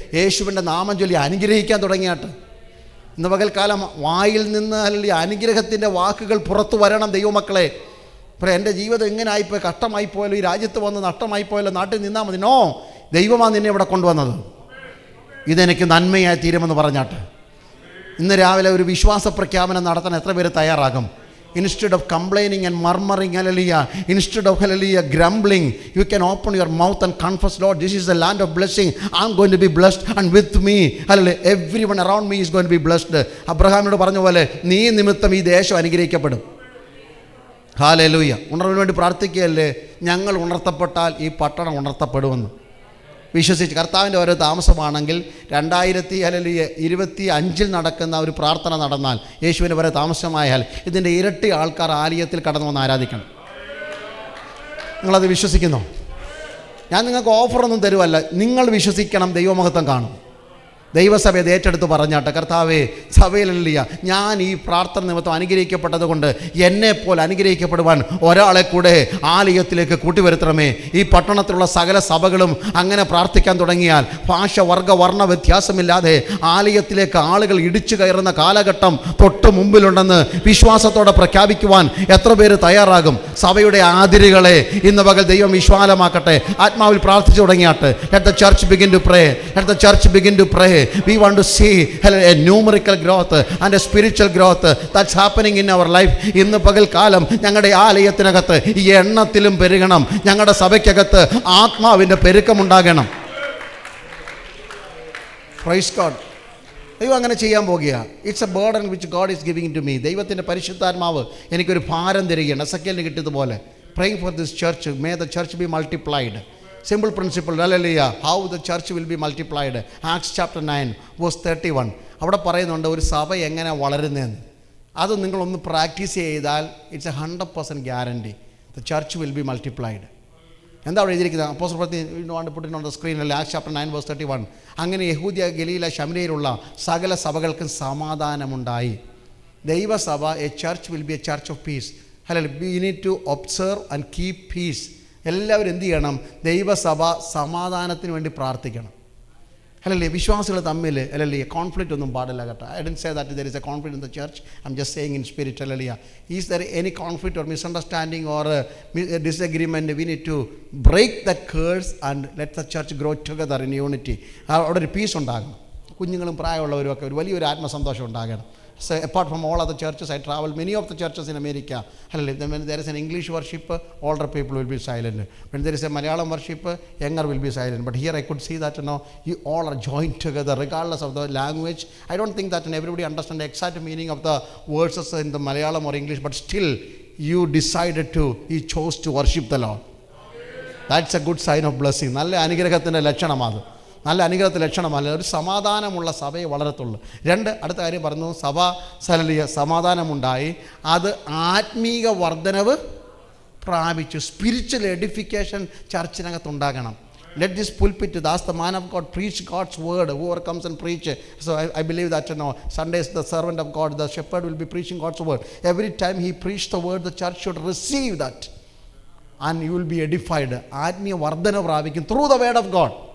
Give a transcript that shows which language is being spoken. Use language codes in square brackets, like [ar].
[ml] യേശുവിൻ്റെ നാമം ചൊല്ലി അനുഗ്രഹിക്കാൻ തുടങ്ങിയാട്ട്. ഇന്ന് പകൽക്കാലം വായിൽ നിന്ന് അല്ലെങ്കിൽ അനുഗ്രഹത്തിൻ്റെ വാക്കുകൾ പുറത്തു വരണം ദൈവമക്കളെ. ഇപ്പോൾ എൻ്റെ ജീവിതം എങ്ങനെ ആയിപ്പോയി, കഷ്ടമായിപ്പോയല്ലോ, ഈ രാജ്യത്ത് വന്ന് നഷ്ടമായിപ്പോയല്ലോ, നാട്ടിൽ നിന്നാൽ മതി. നോ, ദൈവമാണ് നിന്നെ ഇവിടെ കൊണ്ടുവന്നത്. ഇതെനിക്ക് നന്മയായി തീരുമെന്ന് പറഞ്ഞാട്ട് ഇന്ന് രാവിലെ ഒരു വിശ്വാസ പ്രഖ്യാപനം നടത്താൻ എത്ര പേര് തയ്യാറാകും? [en] Instead of complaining and murmuring, hallelujah, instead of hallelujah grumbling, you can open your mouth and confess, Lord, this is the land of blessing. I'm going to be blessed, and with me, hallelujah, everyone around me is going to be blessed. [ml] അബ്രഹാമിനോട് പറഞ്ഞ പോലെ നീ നിമിത്തം ഈ ദേശം അനുഗ്രഹിക്കപ്പെടും. Hallelujah. ഉണർവിന് വേണ്ടി പ്രാർത്ഥിക്കുകയല്ലേ? ഞങ്ങൾ ഉണർത്തപ്പെട്ടാൽ ഈ പട്ടണം ഉണർത്തപ്പെടുമെന്ന് വിശ്വസിച്ച് കർത്താവിൻ്റെ ഓരോ താമസമാണെങ്കിൽ 2025 നടക്കുന്ന ഒരു പ്രാർത്ഥന നടന്നാൽ, യേശുവിൻ്റെ വരെ താമസമായാൽ ഇതിൻ്റെ ഇരട്ടി ആൾക്കാർ ആലയത്തിൽ കടന്നു വന്ന് ആരാധിക്കണം. നിങ്ങളത് വിശ്വസിക്കുന്നോ? ഞാൻ നിങ്ങൾക്ക് ഓഫറൊന്നും തരുമല്ല, നിങ്ങൾ വിശ്വസിക്കണം, ദൈവമഹത്വം കാണും. ദൈവസഭയെ ഏറ്റെടുത്ത് പറഞ്ഞാട്ടെ, കർത്താവേ സഭയിലല്ല ഞാൻ ഈ പ്രാർത്ഥന നിമിത്തം അനുഗ്രഹിക്കപ്പെട്ടത് കൊണ്ട് എന്നെപ്പോലെ അനുഗ്രഹിക്കപ്പെടുവാൻ ഒരാളെ കൂടെ ആലയത്തിലേക്ക് കൂട്ടിവരുത്തണമേ. ഈ പട്ടണത്തിലുള്ള സകല സഭകളും അങ്ങനെ പ്രാർത്ഥിക്കാൻ തുടങ്ങിയാൽ ഭാഷ വർഗ വർണ്ണ വ്യത്യാസമില്ലാതെ ആലയത്തിലേക്ക് ആളുകൾ ഇടിച്ചു കയറുന്ന കാലഘട്ടം തൊട്ട് മുമ്പിലുണ്ടെന്ന് വിശ്വാസത്തോടെ പ്രഖ്യാപിക്കുവാൻ എത്ര പേര് തയ്യാറാകും? സഭയുടെ ആതിരുകളെ ഇന്ന് പകൽ ദൈവം വിശാലമാക്കട്ടെ. ആത്മാവിൽ പ്രാർത്ഥിച്ചു തുടങ്ങിയാട്ടെ. [en] Let the church begin to pray. Let the church begin to pray. We want to see a numerical growth and a spiritual growth that's happening in our life. [ml] ഇന്ന് പകൽക്കാലം ഞങ്ങളുടെ ആലയത്തിനകത്ത് ഈ എണ്ണത്തിലും പെരുകണം. ഞങ്ങളുടെ സഭയ്ക്കകത്ത് ആത്മാവിൻ്റെ പെരുക്കമുണ്ടാകണം. [en] Praise God. [ml] ദൈവം അങ്ങനെ ചെയ്യാൻ പോകുക. [en] It's a burden which God is giving to me. [ml] ദൈവത്തിൻ്റെ പരിശുദ്ധാത്മാവ് എനിക്കൊരു ഭാരം തരികയാണ്. എസെക്കിയേലിന് കിട്ടിയതുപോലെ. [en] Praying for this church, may the church be multiplied. Simple principle, hallelujah, how the church will be multiplied. Acts chapter 9 verse 31. [ml] അവിടെ പറയുന്നുണ്ട് ഒരു സഭ എങ്ങനെ വളരുന്നതെന്ന്. അത് നിങ്ങളൊന്ന് പ്രാക്ടീസ് ചെയ്താൽ [en] It's 100% guarantee the church will be multiplied. [ml] എന്താ അവിടെ എഴുതിയിരിക്കുന്നത്? അപ്പോസ്തല പ്രവൃത്തി [en] Put on the സ്ക്രീനിൽ Acts chapter 9 verse 31. [ml] അങ്ങനെ യഹൂദ്യ ഗലീല ശമര്യയിലുള്ള സകല സഭകൾക്കും സമാധാനമുണ്ടായി. [en] ദൈവസഭ, a church will be a church of peace. അല്ലല്ല, we need to observe and keep peace. [ml] എല്ലാവരും എന്ത് ചെയ്യണം? ദൈവസഭ സമാധാനത്തിന് വേണ്ടി പ്രാർത്ഥിക്കണം. അല്ലല്ലേ, വിശ്വാസികൾ തമ്മിൽ അല്ലല്ലേ കോൺഫ്ലിക്റ്റ് ഒന്നും പാടില്ല കേട്ടോ. [en] I don't say that there is a conflict in the church. I am just saying in spirit. അല്ലല്ലേ, is there any conflict or misunderstanding or disagreement, we need to break that curse and let the church grow together in unity. [ml] അവിടെ ഒരു piece ഉണ്ടാകണം. കുഞ്ഞുങ്ങളും പ്രായമുള്ളവരും ഒക്കെ ഒരു വലിയൊരു ആത്മസന്തോഷം ഉണ്ടാകണം. [en] So apart from all other churches, I travel many of the churches in America. When there is an English worship, older people will be silent. When there is a Malayalam worship, younger will be silent. But here I could see that you all are joined together regardless of the language. I don't think that everybody understands the exact meaning of the words in the Malayalam or English, but still you decided to, you chose to worship the Lord. That's a good sign of blessing. [ml] നല്ല അനുഗ്രഹത്തിൻ്റെ ലക്ഷണമാണ്. നല്ല അനുഗ്രഹത്തിൻ്റെ ലക്ഷണമല്ല, ഒരു സമാധാനമുള്ള സഭയെ വളരത്തുള്ളൂ. രണ്ട്, അടുത്ത കാര്യം പറഞ്ഞു, സഭ സമാധാനമുണ്ടായി, അത് ആത്മീക വർധനവ് പ്രാപിച്ചു. [en] spiritual edification [ml] ചർച്ചിനകത്തുണ്ടാകണം. [en] Let this pulpit, ask the man of God, preach God's word. Whoever comes and preach. So I believe that Sundays the servant of God, the shepherd will be preaching God's word. Every time he preached the word, the church should receive that. And you will be edified. [ml] ആത്മീയ വർധന പ്രാപിക്കും [en] through the word of God.